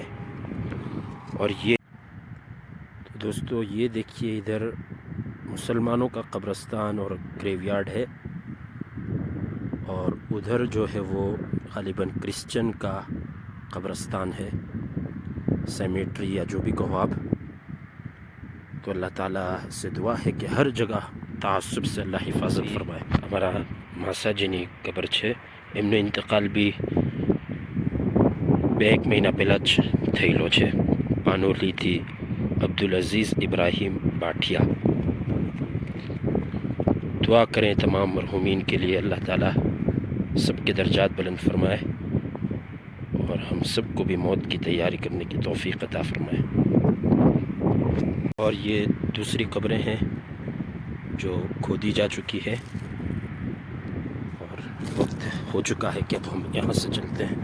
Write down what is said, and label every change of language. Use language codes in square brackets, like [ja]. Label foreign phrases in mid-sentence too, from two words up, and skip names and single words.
[ur] اور یہ دوستو، یہ دیکھیے ادھر مسلمانوں کا قبرستان اور گریو یارڈ ہے، اور ادھر جو ہے وہ غالباً کرسچن کا قبرستان ہے، سیمیٹری یا جو بھی کہو آپ۔ تو اللہ تعالیٰ سے دعا ہے کہ ہر جگہ تعصب سے اللہ حفاظت فرمائے۔ ہمارا ماسا جنی قبر ہے، [gu] એમનો ઇંતકાલ બી 1 મહિના પહેલાં જ થયેલો છે। પાનોલીથી عبد العزیز ابراہیم باٹھیا۔ [ur] دعا کریں تمام مرحومین کے لیے، اللہ تعالیٰ سب کے درجات بلند فرمائے اور ہم سب کو بھی موت کی تیاری کرنے کی توفیق عطا فرمائے۔ اور یہ دوسری قبریں ہیں جو کھودی جا چکی ہے، اور وقت ہو چکا ہے کہ اب ہم یہاں سے چلتے ہیں۔